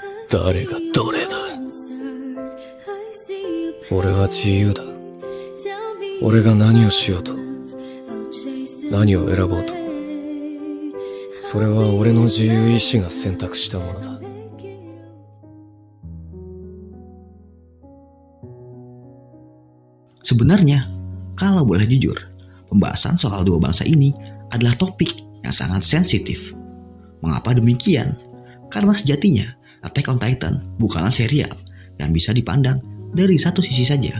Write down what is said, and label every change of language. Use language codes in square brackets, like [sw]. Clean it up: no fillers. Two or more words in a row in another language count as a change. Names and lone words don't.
[ja] 誰がどれだ。俺は自由だ。俺が何をしようと、何を選ぼうと、それは俺の自由意志が選択したものだ。 [id] Sebenarnya, kalau boleh jujur, pembahasan soal dua bangsa ini adalah topik yang sangat sensitif. Mengapa demikian? Karena sejatinya Attack on Titan bukanlah serial yang bisa dipandang dari satu sisi saja.